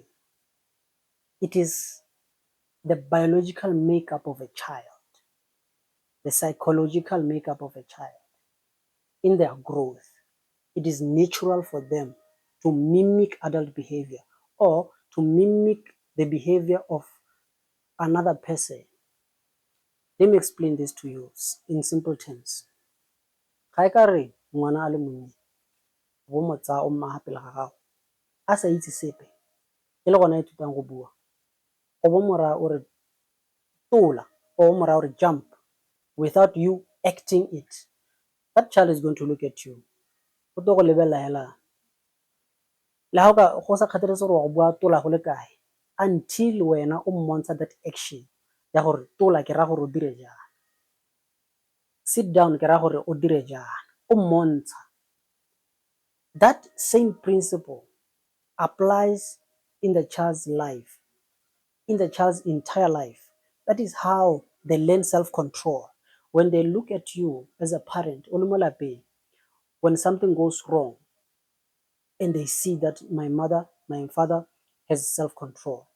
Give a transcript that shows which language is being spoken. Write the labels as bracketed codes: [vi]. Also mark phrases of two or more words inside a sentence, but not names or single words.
[en] It is the biological makeup of a child, the psychological makeup of a child. In their growth, it is natural for them to mimic adult behavior or to mimic the behavior of another person. Let me explain this to you in simple terms. [tn] Ga e ka re ngwana a le monnye bo mo tsaya o mma pele ga gago a sa itse sepe e le gona a ithutang go bua, o bo mora o re tola or mora o re jump [en] without you acting it, that child is going to look at you, [tn] o tlo go lebelela hela le ga go sa kgathaletse gore wa go bua tola go le kae, until wena o mmontsha [en] that action [tn] ya gore tola ke ra gore o dire jang, [en] sit down [tn] ke ra gore o dire jang, o mmontsha. [en] That same principle applies in the child's life, in the child's entire life. That is how they learn self-control. When they look at you as a parent, when something goes wrong and they see that my mother, my father has self-control.